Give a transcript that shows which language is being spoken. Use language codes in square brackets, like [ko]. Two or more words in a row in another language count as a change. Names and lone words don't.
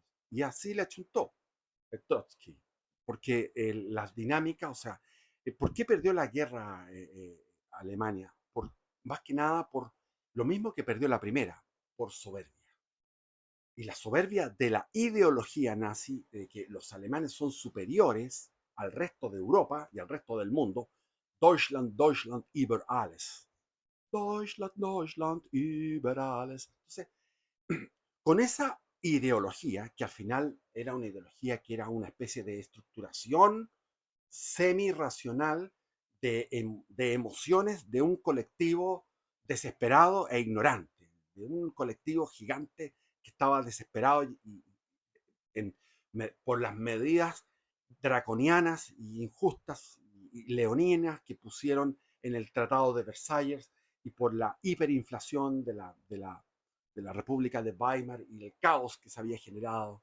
[es] Y así le achuntó Trotsky, porque las dinámicas, o sea, ¿por qué perdió la guerra Alemania? Más que nada por lo mismo que perdió la primera, por soberbia. Y la soberbia de la ideología nazi, de que los alemanes son superiores al resto de Europa y al resto del mundo. [de] Deutschland, Deutschland über alles. Deutschland, Deutschland über alles. [es] Entonces, con esa ideología, que al final era una ideología que era una especie de estructuración semi-racional de emociones de un colectivo desesperado e ignorante, de un colectivo gigante que estaba desesperado en, por las medidas draconianas y injustas y leoninas que pusieron en el Tratado de Versalles y por la hiperinflación de la República de Weimar y el caos que se había generado.